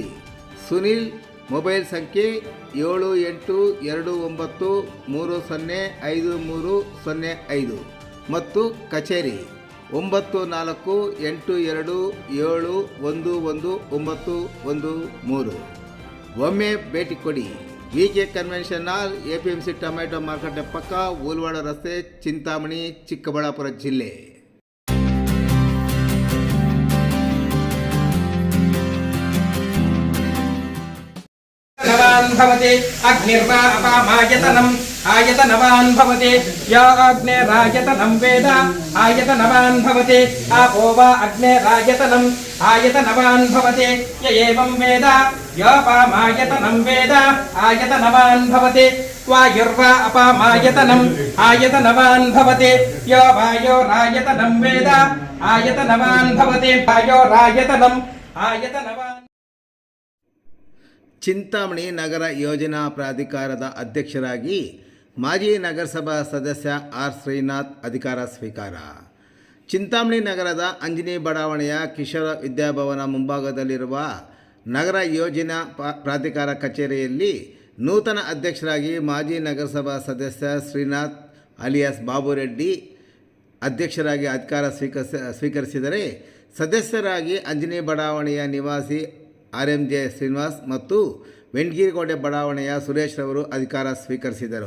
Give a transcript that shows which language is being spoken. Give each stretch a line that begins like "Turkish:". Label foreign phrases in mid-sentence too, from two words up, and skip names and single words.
Kannada: ಸುನಿಲ್, ಮೊಬೈಲ್ ಸಂಖ್ಯೆ 7829305305 ಮತ್ತು ಕಚೇರಿ 9482711913. ಒಮ್ಮೆ ಭೇಟಿ ಕೊಡಿ. ವಿಕೆ ಕನ್ವೆನ್ಷನ್ ಹಾಲ್, APMC ಟೊಮೆಟೊ ಮಾರುಕಟ್ಟೆ ಪಕ್ಕ, ಓಲ್ವಾಡ ರಸ್ತೆ, ಚಿಂತಾಮಣಿ, ಚಿಕ್ಕಬಳ್ಳಾಪುರ ಜಿಲ್ಲೆ.
Sanskrit: भवति अग्निर्वा अपामायतनम् आयतनवान् भवति या अग्निरायतनं वेद आयतनवान् भवति आपो वा अग्निरायतनम् आयतनवान् भवति य एवं वेद योपामायतनं वेद आयतनवान् भवति वायुर्वा अपामायतनम् आयतनवान् भवति यो वायोरायतनं वेद आयतनवान् भवति वायोरायतनम् आयतनवान्.
Kannada: ಚಿಂತಾಮಣಿ ನಗರ ಯೋಜನಾ ಪ್ರಾಧಿಕಾರದ ಅಧ್ಯಕ್ಷರಾಗಿ ಮಾಜಿ ನಗರಸಭಾ ಸದಸ್ಯ ಆರ್ ಶ್ರೀನಾಥ್ ಅಧಿಕಾರ ಸ್ವೀಕಾರ. ಚಿಂತಾಮಣಿ ನಗರದ ಅಂಜನಿ ಬಡಾವಣೆಯ ಕಿಶೋರ ವಿದ್ಯಾಭವನ ಮುಂಭಾಗದಲ್ಲಿರುವ ನಗರ ಯೋಜನಾ ಪ್ರಾಧಿಕಾರ ಕಚೇರಿಯಲ್ಲಿ ನೂತನ ಅಧ್ಯಕ್ಷರಾಗಿ ಮಾಜಿ ನಗರಸಭಾ ಸದಸ್ಯ ಶ್ರೀನಾಥ್ ಅಲಿಯಾಸ್ ಬಾಬುರೆಡ್ಡಿ ಅಧ್ಯಕ್ಷರಾಗಿ ಅಧಿಕಾರ ಸ್ವೀಕರಿಸಿದರೆ, ಸದಸ್ಯರಾಗಿ ಅಂಜನಿ ಬಡಾವಣೆಯ ನಿವಾಸಿ RMJ ಶ್ರೀನಿವಾಸ್ ಮತ್ತು ವೆಂಕಟಗಿರಿಕೋಟೆ ಬಡಾವಣೆಯ ಸುರೇಶ್ ರವರು ಅಧಿಕಾರ ಸ್ವೀಕರಿಸಿದರು.